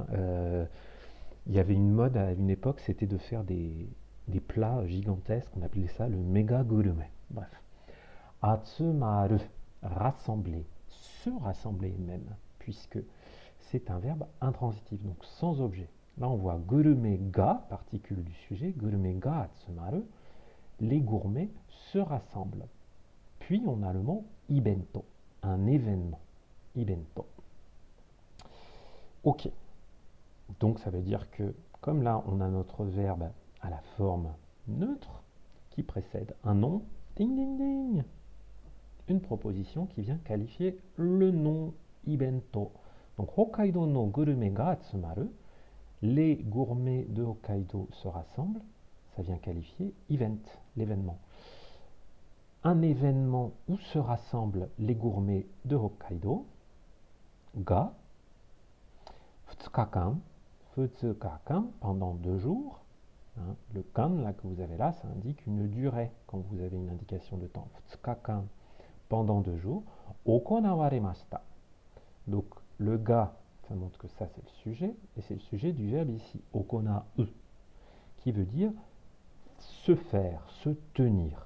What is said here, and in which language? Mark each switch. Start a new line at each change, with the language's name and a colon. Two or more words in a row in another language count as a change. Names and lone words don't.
French: Il y avait une mode à une époque, c'était de faire des plats gigantesques, on appelait ça le
Japanese: メガグルメ.
French: Bref. Atsumaru, rassembler, se rassembler même, puisque c'est un verbe intransitif, donc sans objet. Là, on voit
Japanese: グルメが,
French: particule du sujet,
Japanese: グルメが集まる,
French: les gourmets se rassemblent. Puis, on a le mot ibento, un événement, ibento. Ok, donc ça veut dire que, comme là, on a notre verbe à la forme neutre, qui précède un nom, ding ding ding, une proposition qui vient qualifier le nom ibento. Donc,
Japanese: 北海道のグルメが集まる,
French: les gourmets de Hokkaido se rassemblent, ça vient qualifier event, l'événement. Un événement où se rassemblent les gourmets de Hokkaido,
Japanese: が、2日間、2日間,
French: pendant 2 jours. Hein, le kan là, que vous avez là, ça indique une durée quand vous avez une indication de temps.
Japanese: 2 日間,
French: pendant 2 jours. Okonawaremashita. Donc le ga, ça montre que ça c'est le sujet, et c'est le sujet du verbe ici, okonau, qui veut dire se faire, se tenir.